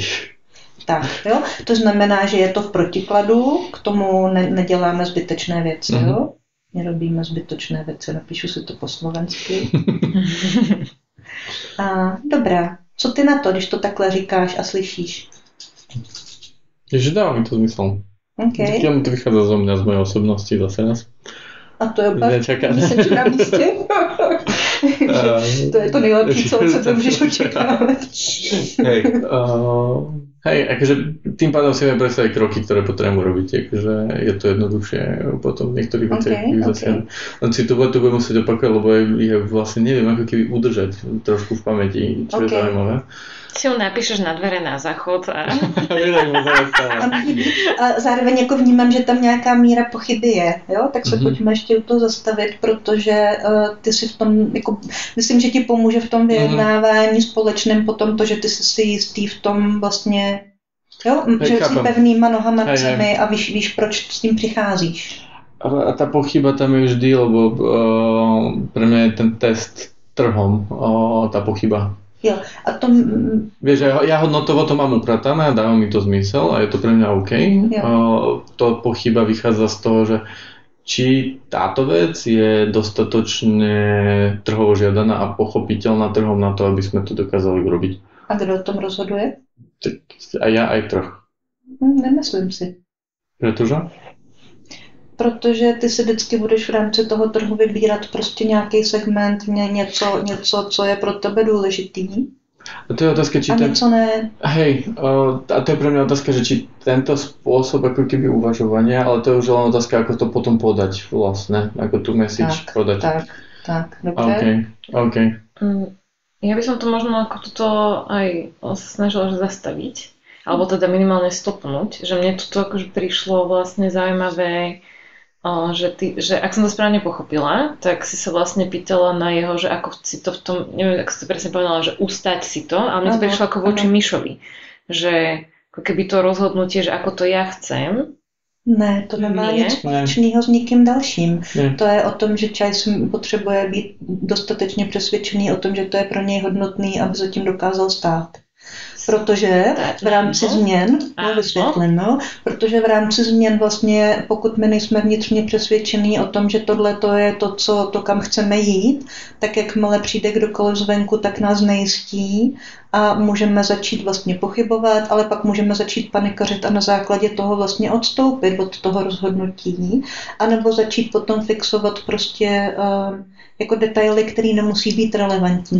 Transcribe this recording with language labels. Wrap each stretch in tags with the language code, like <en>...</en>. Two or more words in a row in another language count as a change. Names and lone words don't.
<cs>Tak, jo. To znamená, že je to v protikladu, k tomu neděláme zbytečné věci, jo.</cs> <sk>Nerobíme zbytočné</sk> <cs>věci, napíšu si to po slovensky. Dobrá. Co ty na to, když to takhle říkáš a slyšíš?</cs> <sk>Ježe, dáva mi to zmysel. Okay. To vychádza zo mňa, z mojej osobnosti zase raz.</sk> <cs>A to je opravdu na místě. To je to nejlepší, co můžeš očekávat.</cs> <sk>Hej, akože tým pádom si vieme predstaviť kroky, ktoré potrebujem urobiť, akože je to jednoduchšie potom v niektorých veciach zasiahnuť. Len si to budem musieť opakovať, lebo ja vlastne neviem, ako keby udržať trošku v pamäti, čo je zaujímavé. Si ju napíšeš na dvere na záchod a</sk> <cs>zároveň jako vnímám, že tam nějaká míra pochyby je, jo? Tak se pojďme ještě u toho zastavit, protože ty si v tom, jako, myslím, že ti pomůže v tom vyjednávání společném potom to, že ty jsi si jistý v tom vlastně, jo? Že jsi pevnýma nohama na zemi a víš, proč s tím přicházíš.</cs> <sk>A tá pochyba tam je vždy, lebo pre mňa je ten test trhom, tá pochyba.</sk> <cs>Jo, a to...</cs> <sk>Vieš, ja hodnotovo to mám upratané a dáva mi to zmysel a je to pre mňa OK. To pochyba vychádza z toho, že či táto vec je dostatočne trhovo žiadaná a pochopiteľná trhom na to, aby sme to dokázali urobiť.</sk> <cs>A kdo o tom rozhoduje?</cs> <sk>A ja aj trh. Nemyslím si. Pretože?</sk> <cs>Protože ty si vždycky budeš v rámci toho trhu vybírat prostě nějaký segment, něco, co je pro tebe důležitý.</cs> <sk>A to je otázka, či</sk> <cs>něco ne.</cs> <sk>Hej, a to je pre mňa otázka, že či tento spôsob ako keby uvažovania, ale to je už len otázka, ako to potom podať vlastne, ako tú message podať.</sk> <cs>Tak, dobře. OK.</cs> <sk>Ja by som to možno ako toto aj snažila zastaviť, alebo teda minimálne stopnúť, že mne toto akože prišlo vlastne zaujímavé, že ak som to správne pochopila, tak si sa vlastne pýtala na jeho, že ako si to v tom, neviem, ako si to presne povedala, že ustať si to, a mne to prišlo ako voči Mišovi, že ako keby to rozhodnutie, že ako to ja chcem.</sk> <cs>Ne, to nemá nic společného s nikým dalším. To je o tom, že Chase potřebuje být dostatečně přesvědčený o tom, že to je pro něj hodnotný, aby za tím dokázal stát. Protože v rámci změn, protože v rámci změn vlastně, pokud my nejsme vnitřně přesvědčení o tom, že tohle to je to, kam chceme jít, tak jakmile přijde kdokoliv zvenku, tak nás nejistí a můžeme začít vlastně pochybovat, ale pak můžeme začít panikařit a na základě toho vlastně odstoupit od toho rozhodnutí, anebo začít potom fixovat prostě jako detaily, které nemusí být relevantní.</cs>